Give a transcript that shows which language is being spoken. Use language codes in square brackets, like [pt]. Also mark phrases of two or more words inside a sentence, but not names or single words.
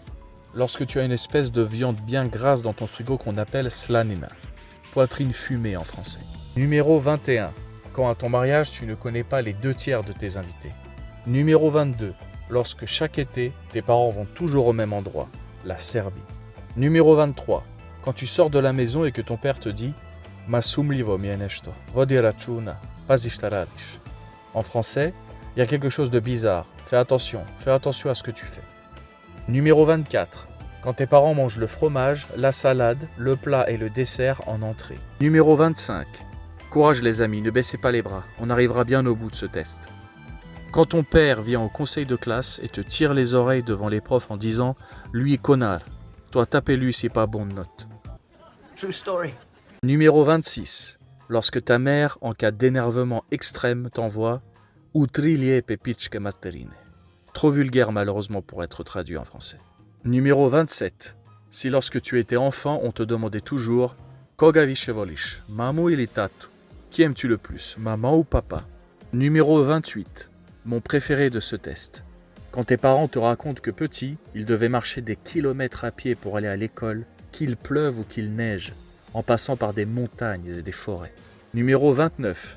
[fr] Lorsque tu as une espèce de viande bien grasse dans ton frigo qu'on appelle slanina, poitrine fumée en français. Numéro 21. Quand à ton mariage, tu ne connais pas les 2/3 de tes invités. Numéro 22. Lorsque chaque été, tes parents vont toujours au même endroit, la Serbie. Numéro 23. Quand tu sors de la maison et que ton père te dit « [sr] Ma sumljivo mi je nešto, vodi računa, pazi šta radiš ». [fr] En français, il y a quelque chose de bizarre, fais attention à ce que tu fais. Numéro 24. Quand tes parents mangent le fromage, la salade, le plat et le dessert en entrée. Numéro 25. Courage les amis, ne baissez pas les bras, on arrivera bien au bout de ce test. Quand ton père vient au conseil de classe et te tire les oreilles devant les profs en disant « Lui connard, toi tapez-lui c'est pas bon de note ». [en] True story. [fr] Numéro 26. Lorsque ta mère, en cas d'énervement extrême, t'envoie « [hr] Utri lijepe pičke materine ». [fr] Trop vulgaire malheureusement pour être traduit en français. Numéro 27. Si lorsque tu étais enfant, on te demandait toujours [sr] Koga više voliš, mamu ili tatu? [fr] Qui aimes-tu le plus, maman ou papa? Numéro 28. Mon préféré de ce test. Quand tes parents te racontent que petit, ils devaient marcher des kilomètres à pied pour aller à l'école, qu'il pleuve ou qu'il neige, en passant par des montagnes et des forêts. Numéro 29.